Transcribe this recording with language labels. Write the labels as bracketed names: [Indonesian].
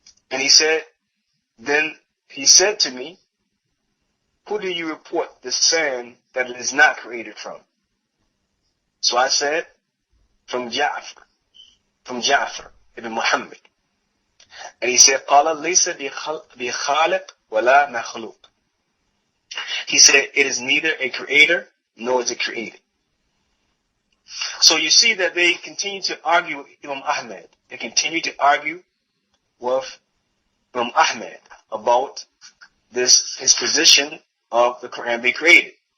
[English] And he said, then he said to me, who do you report this saying that it is not created from? So I said, from Ja'far ibn Muhammad. And he said, [Arabic] قَالَ لَيْسَ بِخَالِقٍ وَلَا مَخْلُوقٍ. [English] He said, it is neither a creator nor is it created. So you see that they continue to argue with Imam Ahmad. They continue to argue with Imam Ahmad about his position of the Quran being created.